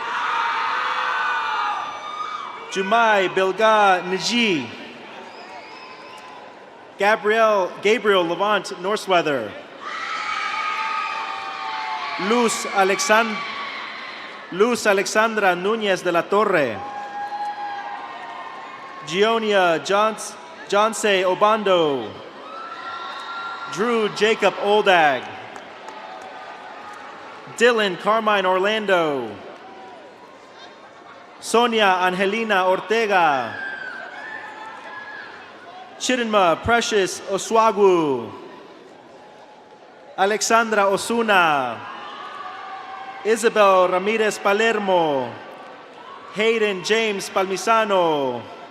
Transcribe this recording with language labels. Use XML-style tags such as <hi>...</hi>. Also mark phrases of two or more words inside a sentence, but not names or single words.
<en>Jumai Bilga Naji, Gabriel Levant Norsweather, Luz Alexandra Nunez de la Torre, Gionia Jonse Obando, Drew Jacob Oldag, Dylan Carmine Orlando, Sonia Angelina Ortega, Chidinma Precious Oswagu, Alexandra Osuna, Isabel Ramirez Palermo, Hayden James Palmisano,</en>